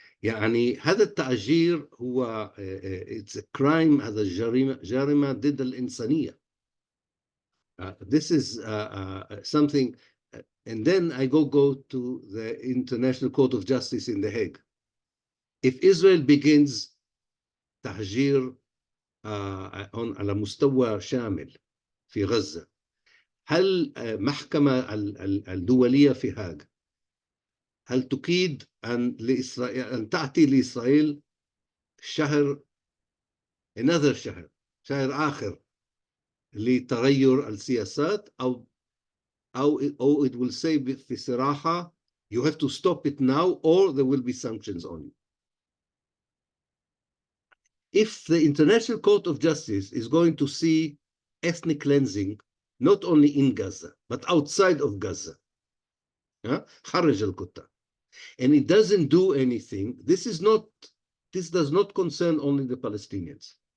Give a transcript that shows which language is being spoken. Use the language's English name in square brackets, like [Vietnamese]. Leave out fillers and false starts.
[Arabic] يعني هذا التهجير هو [English] it's a crime، [Arabic] هذا جريمة ضد الإنسانية. [English] This is something, and then I go to the International Court of Justice in The Hague. If Israel begins [Arabic] تهجير على مستوى شامل في غزة، هل محكمة الدولية في هاغ هل تكيد أن تعطي لإسرائيل شهر شهر آخر لتغير السياسات، أو [English] it will say [Arabic] في صراحة [English] you have to stop it now or there will be sanctions on you. If the International Court of Justice is going to see ethnic cleansing not only in Gaza but outside of Gaza, [Arabic] خرج القطة, [English] and it doesn't do anything, this does not concern only the Palestinians.